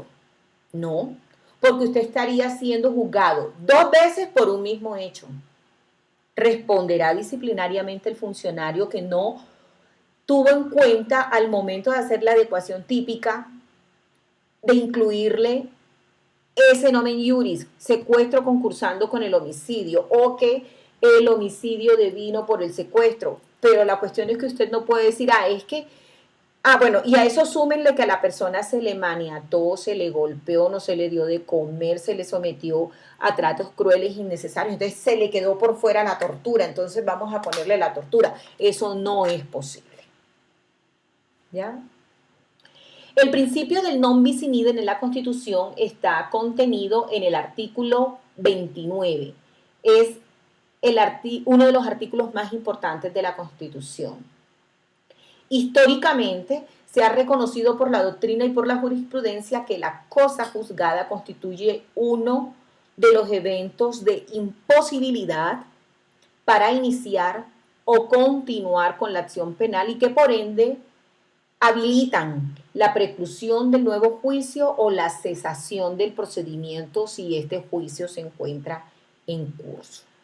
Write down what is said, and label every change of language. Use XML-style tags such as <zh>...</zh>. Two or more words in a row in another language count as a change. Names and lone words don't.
<es>No, porque usted estaría siendo juzgado 2 veces por un mismo hecho. Responderá disciplinariamente el funcionario que no tuvo en cuenta al momento de hacer la adecuación típica de incluirle ese</es> <la>nomen iuris,</la> <es>secuestro concursando con el homicidio, o que el homicidio devino por el secuestro. Pero la cuestión es que usted no puede decir, es que, bueno, y a eso súmenle que a la persona se le maniató, se le golpeó, no se le dio de comer, se le sometió a tratos crueles e innecesarios, entonces se le quedó por fuera la tortura, entonces vamos a ponerle la tortura. Eso no es posible. ¿Ya? El principio del</es> <la>non bis in idem</la> <es>en la Constitución está contenido en el artículo 29. Es uno de los artículos más importantes de la Constitución. Históricamente se ha reconocido por la doctrina y por la jurisprudencia que la cosa juzgada constituye uno de los eventos de imposibilidad para iniciar o continuar con la acción penal y que por ende habilitan la preclusión del nuevo juicio o la cesación del procedimiento si este juicio se encuentra en curso.</es>